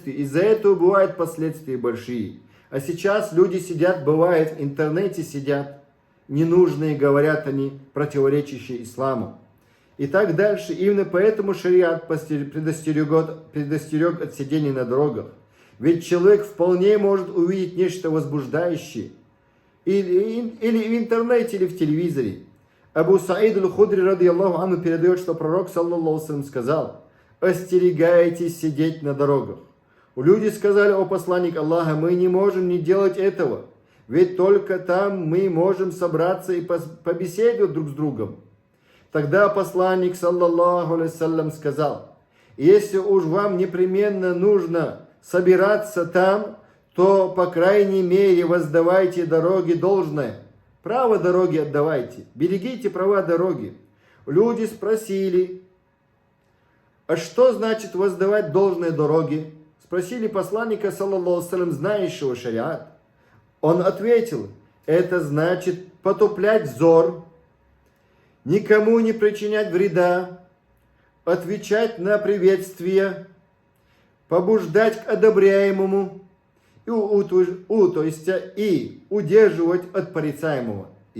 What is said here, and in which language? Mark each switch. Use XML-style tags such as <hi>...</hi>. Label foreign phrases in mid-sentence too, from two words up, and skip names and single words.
<ru>Из-за этого бывают последствия большие. А сейчас люди сидят, бывает, в интернете сидят, ненужные, говорят они, противоречащие исламу. И так дальше. Именно поэтому шариат предостерег от сидения на дорогах. Ведь человек вполне может увидеть нечто возбуждающее. Или в интернете, или в телевизоре.</ru> <ar>أبو سعيد الخدري، رضي الله عنه,</ar> <ru>передает, что пророк,</ru> <ar>صلى الله عليه وسلم,</ar> <ru>сказал: остерегайтесь сидеть на дорогах. Люди сказали: о посланник Аллаха, мы не можем не делать этого. Ведь только там мы можем собраться и побеседовать друг с другом. Тогда посланник,</ru> <ar>صلى الله عليه وسلم,</ar> <ru>сказал: если уж вам непременно нужно собираться там, то, по крайней мере, воздавайте дороге должное. Право дороги отдавайте, берегите права дороги. Люди спросили: а что значит воздавать должное дороге? Спросили посланника,</ru> <ar>صلى الله عليه وسلم,</ar> <ru>знающего шариат. Он ответил: это значит потуплять взор, никому не причинять вреда, отвечать на приветствие, побуждать к одобряемому и удерживать от порицаемого.</ru>